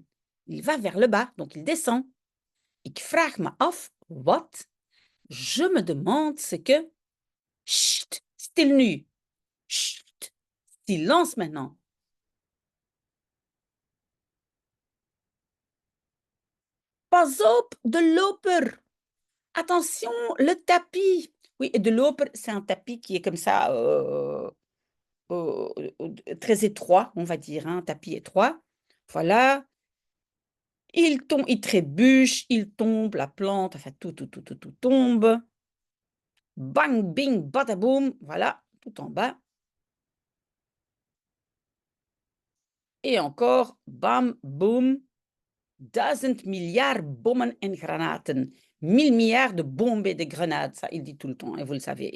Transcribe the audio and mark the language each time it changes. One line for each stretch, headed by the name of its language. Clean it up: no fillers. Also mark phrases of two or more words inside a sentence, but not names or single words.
French: Il va vers le bas, donc il descend.
Dutch: Ik vraag me af wat.
French: Je me demande ce que. Chut,
Dutch: stil nu.
French: Chut, silence maintenant.
Dutch: Pas op, de loper.
French: Attention, le tapis. Oui, et
Dutch: de loper,
French: c'est un tapis qui est comme ça, très étroit, on va dire, hein, un tapis étroit. Voilà. Il tombe, il trébuche, il tombe, la plante, enfin tout tombe. Bang, bing, badaboum, voilà, tout en bas. Et encore, bam, boum, 1000 milliards
Dutch: bommen en granaten.
French: 1000 milliards de bombes et de grenades, ça il dit tout le temps, et vous le savez.